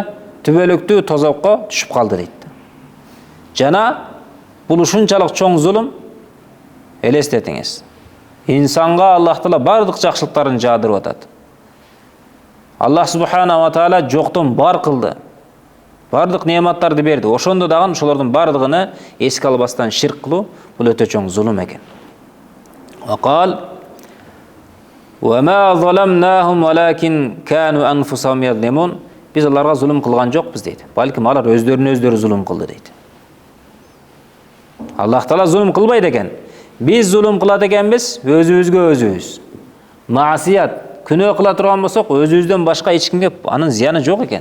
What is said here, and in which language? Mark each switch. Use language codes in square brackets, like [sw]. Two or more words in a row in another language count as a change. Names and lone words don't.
[ky] Түбөлүктүү тозокко түшүп калды дейт. Жана бул ушунчалык чоң зулум, элестетиңиз. Инсанга Аллах Таала бардык жакшылыктарын жаадырып атат. Аллах Субхана ва Таала жоктон бар кылды. Бардык неаматтарды берди. Ошондо дагы ошолордун бардыгыны эске албастан ширк кылуу бул өтө чоң зулум экен. [ar] وقال: وما ظلمناهم ولكن كانوا أنفسهم يظلمون." [ky] Биз аларга зулум кылган жокпуз дейт. Балким алар өздөрүнө өздөрү зулум кылды дейт. Аллах Таала зулум кылбайт экен. Биз зулум кылат экенбиз өзүбүзгө өзүбүз. Маасият, күнөө кыла турган болсок, өзүбүздөн башка эч кимге анын зыяны жок экен.